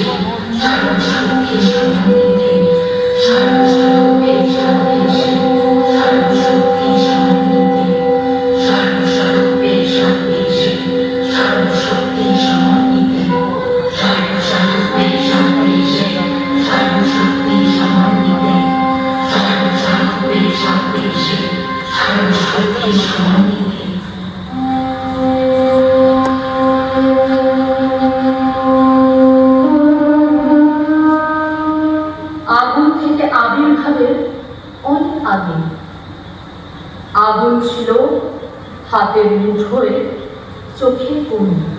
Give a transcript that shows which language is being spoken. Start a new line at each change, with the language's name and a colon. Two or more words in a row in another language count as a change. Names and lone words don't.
Sanskrit: সর্বশক্তি সমন্বিতে সর্বস্বরূপে সর্বেষে সর্বশক্তি সমন্বিতে সর্বস্বরূপে সর্বেষে সর্বশক্তি সমন্বিতে সর্বস্বরূপে সর্বেষে সর্বশক্তি সমন্বিতে সর্বস্বরূপে সর্বেষে সর্বশক্তি সমন্বিতে।
Bangla: আগুন থেকে আবির্ভাবের অনেক আগে আগুন ছিল হাতের মুঠোয়, চোখে কোণ।